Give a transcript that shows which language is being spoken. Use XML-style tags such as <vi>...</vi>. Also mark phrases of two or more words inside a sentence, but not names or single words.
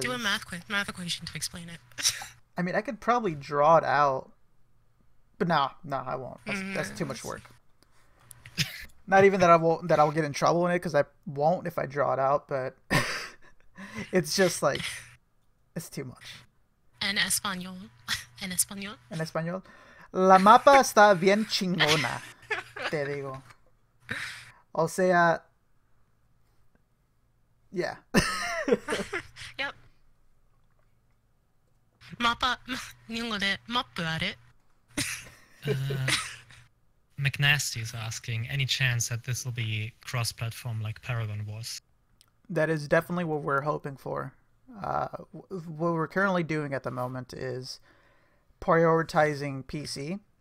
<en>do a math equation to explain it. I mean, I could probably draw it out, but no, I won't. That's too much work. Not even that I'll get in trouble in it, because I won't if I draw it out, but it's just like, it's too much.</en> <es>En español. En español. La mapa está bien chingona, te digo. O sea,</es> <en>yeah. Yep.</en> <ja>マパ、日本語でマップある?</ja> <en>McNasty is asking, any chance that this will be cross-platform like Paragon was? That is definitely what we're hoping for. What we're currently doing at the moment is prioritizing PC.</en>